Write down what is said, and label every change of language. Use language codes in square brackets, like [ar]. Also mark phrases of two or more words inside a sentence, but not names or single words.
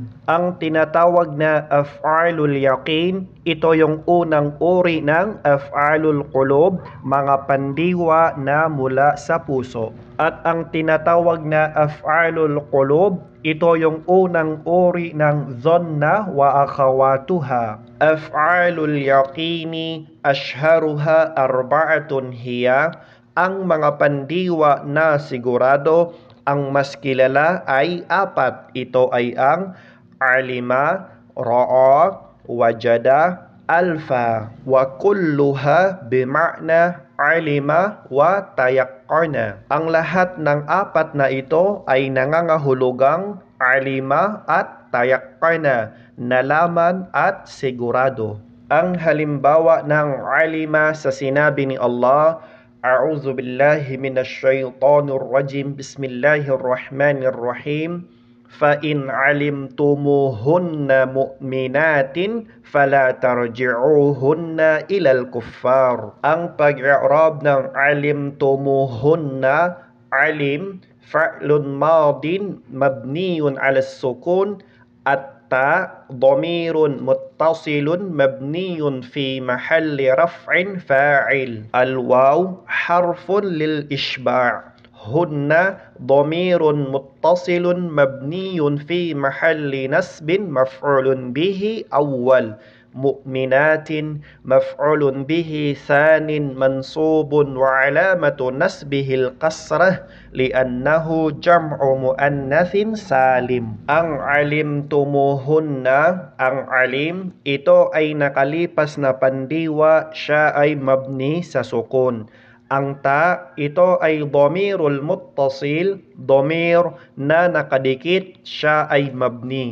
[tl] Ang tinatawag na [ar] أفعال اليقين, [tl] ito yung unang uri ng [ar] أفعال القلوب, [tl] mga pandiwa na mula sa puso. At ang tinatawag na [ar] أفعال القلوب, [tl] ito yung unang uri ng [ar] ظن وأخواتها. أفعال اليقين أشهرها أربعة هي. [tl] Ang mga pandiwa na sigurado, ang mas kilala ay apat. Ito ay ang alima, ra'a, wajada, alfa. [ar] وكلها بمعنى علم وتيقن. [tl] Ang lahat ng apat na ito ay nangangahulugang alima at tayaqqana, nalaman at sigurado. Ang halimbawa ng alima sa sinabi ni Allah, [ar] أعوذ بالله من الشيطان الرجيم. بسم الله الرحمن الرحيم. فإن علمتموهن مؤمنات فلا ترجعوهن إلى الكفار. [tl] Ang pag-i'rab ng [ar] علمتموهن، علم فعل ماض مبني على سكون at ضمير متصل مبني في محل رفع فاعل. الواو حرف للإشباع. هن ضمير متصل مبني في محل نسب مفعول به أول. مؤمنات مفعول به ثان منصوب وعلامة نسبه القصرة لأنه جمع مؤنث سالم. [tl] Ang alimtumuhunna, ang alim, ito ay nakalipas na pandiwa, siya ay mabni sa sukun. Ang ta, ito ay [ar] الضمير المتصل, [tl] dhamir na nakadikit, siya ay mabni.